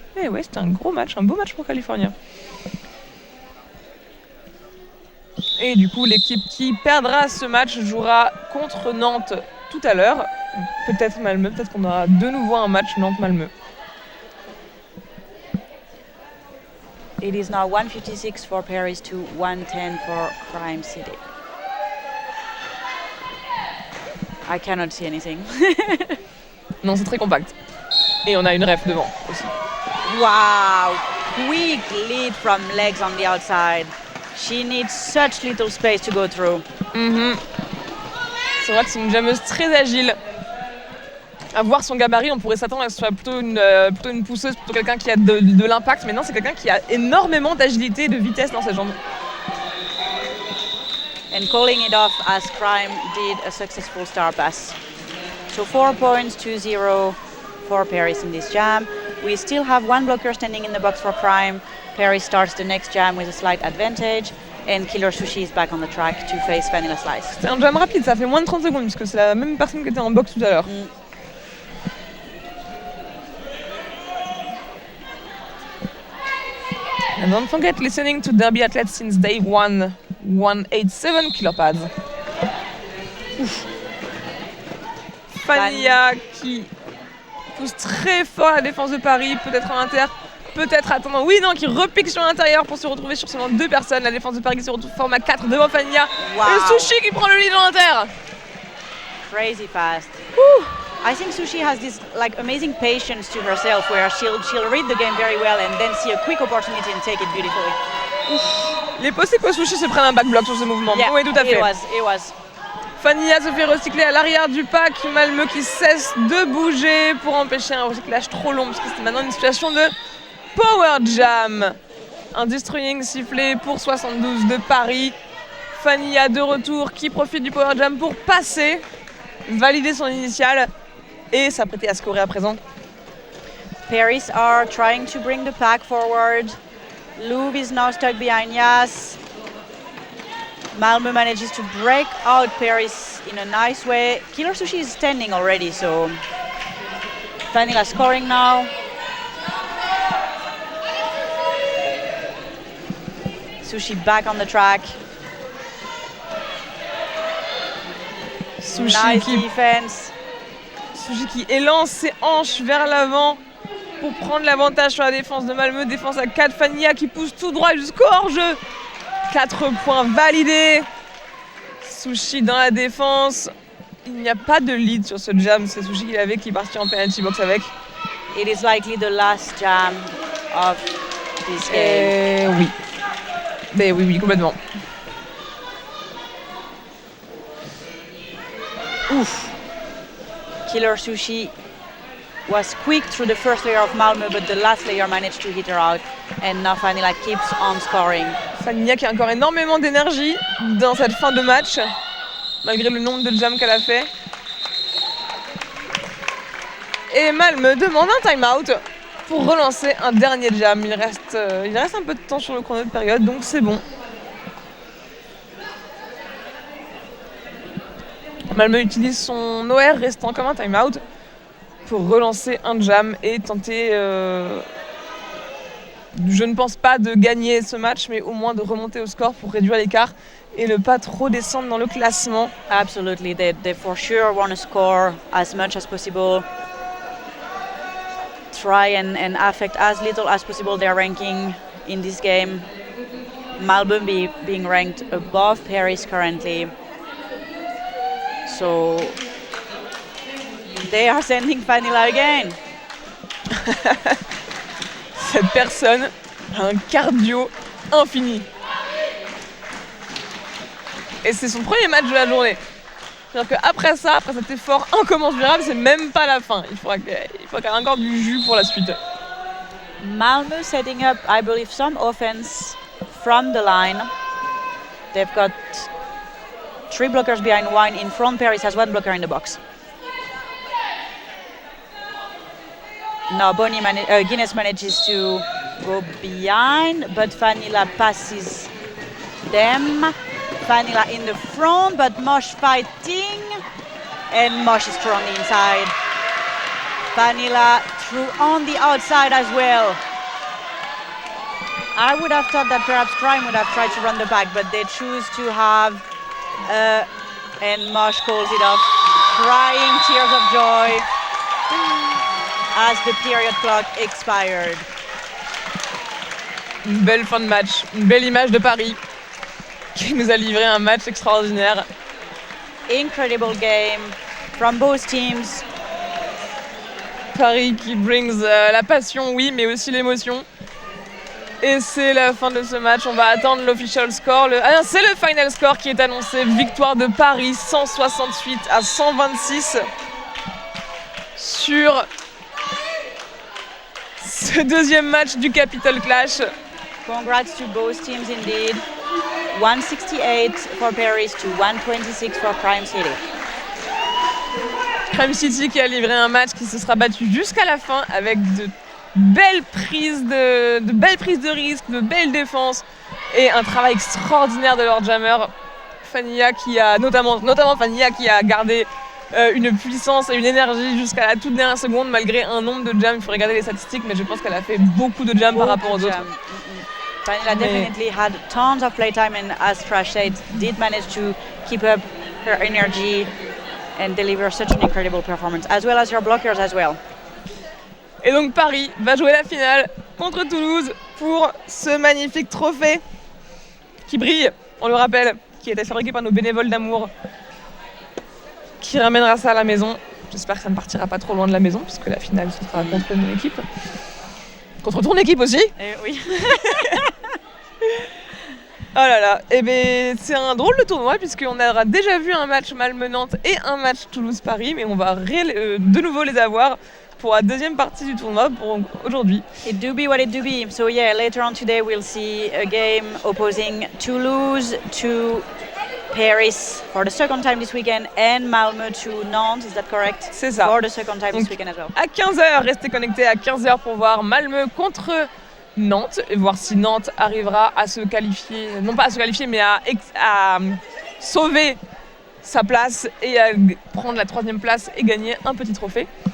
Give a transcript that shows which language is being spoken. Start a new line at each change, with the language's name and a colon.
French: Eh ouais, c'était un gros match, un beau match pour California. Et du coup, l'équipe qui perdra ce match jouera contre Nantes tout à l'heure. Peut-être Malmö, peut-être qu'on aura de nouveau un match Nantes-Malmö.
English: It is now 156 for Paris to 110 for Crime City. I cannot see anything.
French: Non, c'est très compact. Et on a une ref devant aussi. Wow!
English: Quick lead from Legs on the outside. She needs such little space to go through.
French: C'est vrai que c'est une jammeuse très agile. À voir son gabarit, on pourrait s'attendre à ce que ce soit plutôt une pousseuse, plutôt quelqu'un qui a de l'impact. Mais non, c'est quelqu'un qui a énormément d'agilité et de vitesse dans ses jambes.
English: And calling it off as Crime did a successful star pass. So 4 points to 0 for Paris in this jam. We still have one blocker standing in the box for Crime. Paris starts the next jam with a slight advantage. And Killer Sushi is back on the track to face Vanilla Slice.
French: C'est un jam rapide, ça fait moins de 30 secondes puisque c'est la même personne qui était en box tout à l'heure.
English: And don't forget listening to Derby Athletes since day one. 187 kilopads.
French: Fania qui pousse très fort la défense de Paris, peut-être en inter, peut-être attendant. Oui, non, qui repique sur l'intérieur pour se retrouver sur seulement 2 personnes. La défense de Paris qui se retrouve format 4 devant Fania. Wow. Et Sushi qui prend le lead en inter.
English: Crazy fast. I think Sushi has this like amazing patience to herself where she'll read the game very well and then see a quick opportunity and take it beautifully.
French: Il est possible que Sushi se prenne un backblock sur ce mouvement.
English: Yeah,
French: oui, tout à fait.
English: It was.
French: Fania se fait recycler à l'arrière du pack. Malmö qui cesse de bouger pour empêcher un recyclage trop long parce que c'est maintenant une situation de power jam. Un destroying sifflé pour 72 de Paris. Fania de retour qui profite du power jam pour passer, valider son initiale et s'apprêter à scorer à présent.
English: Paris are trying to bring the pack forward. Louvre is now stuck behind Yas. Malmö manages to break out Paris in a nice way. Killer Sushi is standing already, so Vanilla scoring now. Sushi back on the track. Nice defense.
French: Sushi qui élance ses hanches vers l'avant pour prendre l'avantage sur la défense de Malmö. Défense à 4, Fanilla qui pousse tout droit jusqu'au hors-jeu. 4 points validés. Sushi dans la défense. Il n'y a pas de lead sur ce jam. C'est Sushi qui l'avait, qui est parti en penalty box avec.
English: It is likely the last jam of this game.
French: Oui. Mais oui, complètement. Oof.
English: Killer Sushi was quick through the first layer of Malmö, but the last layer managed to hit her out. And now Fanilla keeps on scoring.
French: Fanilla qui a encore énormément d'énergie dans cette fin de match, malgré le nombre de jams qu'elle a fait. Et Malmö demande un time-out pour relancer un dernier jam. Il reste un peu de temps sur le chrono de période, donc c'est bon. Malmö utilise son OR restant comme un time-out pour relancer un jam et tenter, je ne pense pas de gagner ce match, mais au moins de remonter au score pour réduire l'écart et ne pas trop descendre dans le classement.
English: Absolutely, they for sure want to score as much as possible. Try and affect as little as possible their ranking in this game. Malmö being ranked above Paris currently. So they are sending Fanilla again.
French: Cette personne a un cardio infini. Et c'est son premier match de la journée. C'est-à-dire qu'après ça, après cet effort incommensurable, c'est même pas la fin. Il faut qu'elle ait encore du jus pour la suite.
English: Malmö setting up, I believe, some offense from the line. They've got 3 blockers behind one in front. Paris has 1 blocker in the box. Now Guinness manages to go behind, but Fanilla passes them. Fanilla in the front, but Mosh fighting, and Mosh is strong inside. Fanilla through on the outside as well. I would have thought that perhaps Prime would have tried to run the back, but they choose to have, and Mosh calls it off, crying tears of joy as the period clock expired.
French: Une belle fin de match, une belle image de Paris qui nous a livré un match extraordinaire.
English: Incredible game from both teams.
French: Paris qui
English: brings
French: la passion, oui, mais aussi l'émotion. Et c'est la fin de ce match. On va attendre l'
English: official score.
French: C'est le final score qui est annoncé. Victoire de Paris, 168 à 126 sur ce deuxième match du Capital Clash.
English: Congrats to both teams indeed. 168 for Paris to 126 for Crime City.
French: Crime City qui a livré un match qui se sera battu jusqu'à la fin avec de belles prises de risque, de belles défenses et un travail extraordinaire de leur jammer. Fanilla qui a notamment Fanilla qui a gardé une puissance et une énergie jusqu'à la toute dernière seconde malgré un nombre de jams. Il faut regarder les statistiques, mais je pense qu'elle a fait beaucoup de jams par rapport aux autres.
English: Fanilla definitely had tons of playtime, and as Trash said, did manage to keep up her energy and deliver such an incredible performance, as well as her blockers as well.
French: Et donc Paris va jouer la finale contre Toulouse pour ce magnifique trophée qui brille, on le rappelle, qui a été fabriqué par nos bénévoles d'amour, qui ramènera ça à la maison. J'espère que ça ne partira pas trop loin de la maison, puisque la finale ce sera contre mon équipe. Contre ton équipe aussi. Oui. Oh là là, et bien c'est un drôle de tournoi puisqu'on aura déjà vu un match Malmö-Nantes et un match Toulouse-Paris, mais on va de nouveau les avoir pour la deuxième partie du tournoi pour aujourd'hui.
English: It do be what it do be. So yeah, later on today we'll see a game opposing Toulouse to Paris for the second time this weekend and Malmö to Nantes, is that correct?
French: C'est ça.
English: For the second time
French: donc,
English: this weekend as well.
French: À 15h, restez connectés à 15h pour voir Malmö contre Nantes et voir si Nantes arrivera à se qualifier, non pas à se qualifier, mais à sauver sa place et à prendre la 3e place et gagner un petit trophée.